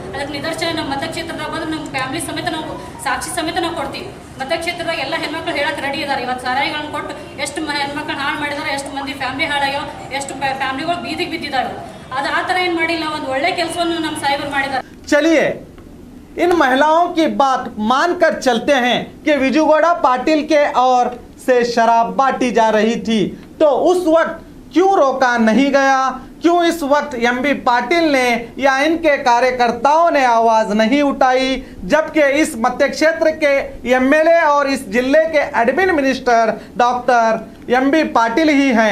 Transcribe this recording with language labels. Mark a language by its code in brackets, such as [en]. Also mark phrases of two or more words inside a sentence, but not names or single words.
[kn] ಅದಕ್ಕೆ ನಿದರ್ಶನ ನಮ್ಮ ಮತಕ್ಷೇತ್ರದಾಗ ಬಂದ್ರೆ ನಮ್ಮ ಫ್ಯಾಮಿಲಿ ಸಮೇತ ನಾವು ಸಾಕ್ಷಿ ಸಮೇತ ನಾವು ಕೊಡ್ತೀವಿ. ಮತಕ್ಷೇತ್ರದಾಗ ಎಲ್ಲ ಹೆಣ್ಮಕ್ಳು ಹೇಳಕ್ಕೆ ರೆಡಿ ಇದ್ದಾರೆ. ಇವತ್ತು ಸರಾಯಿಗಳನ್ನ ಕೊಟ್ಟು ಎಷ್ಟು ಹೆಣ್ಮಕ್ಳನ್ನ ಹಾಳು ಮಾಡಿದಾರೆ, ಎಷ್ಟು ಮಂದಿ ಫ್ಯಾಮಿಲಿ ಹಾಳಾಗ್ಯಾವ, ಎಷ್ಟು ಫ್ಯಾಮಿಲಿಗಳು ಬೀದಿಗೆ ಬಿದ್ದಿದ್ದಾವೆ. ಅದು ಆ ಥರ ಏನು ಮಾಡಿಲ್ಲ, ಒಂದು ಒಳ್ಳೆ ಕೆಲಸವನ್ನು ನಮ್ಮ ಸಾಹೇಬರು ಮಾಡಿದ್ದಾರೆ. [hi] चलिए इन महिलाओं की बात मानकर चलते हैं कि विजूगौड़ा पाटिल के ओर से शराब बांटी जा रही थी, तो उस वक्त क्यों रोका नहीं गया? क्यों इस वक्त एमबी पाटिल ने या इनके कार्यकर्ताओं ने आवाज नहीं उठाई, जबकि इस मध्य क्षेत्र के एमएलए और इस जिले के [en] admin minister [hi] डॉक्टर एमबी पाटिल ही हैं?